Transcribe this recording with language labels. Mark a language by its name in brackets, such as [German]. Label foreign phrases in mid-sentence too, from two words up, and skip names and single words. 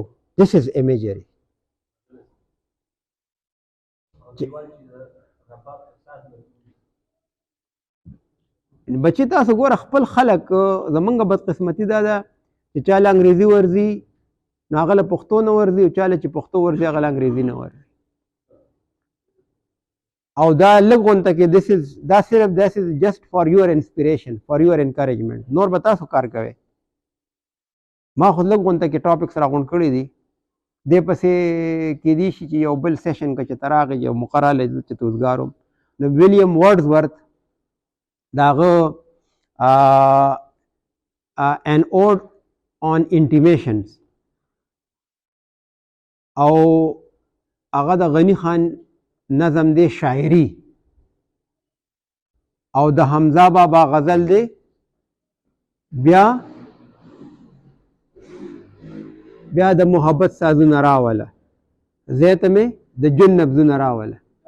[English] this is imagery. [Pashto] بچی تاسو ګوره خپل خلک زمونږ بدقسمتي دا ده چې چا له انګریزي ورځي نو هغه له پښتو نه ورځي او چا له چې پښتو ورځي هغه له انګریزي نه ورځي او دا لږ غونته کې دا صرف [English] this is just for your inspiration for your encouragement. [Pashto] نور به تاسو کار کوئ. ما خو لږ غونته کې ټاپکس راغونډ کړي دي دې پسې کېدای شي چې یو بل سیشن که چې ته راغې یو مقرره لیدل چې ته اوزګار وم نو ویلیام ورډزورث د هغه [English] an ode on intimations [Pashto] او هغه د غنی خان نظم دی شاعری او د حمزه بابا غزل دی بیا د محبت سازونه راوله زیته مې د جن نبضونه راوله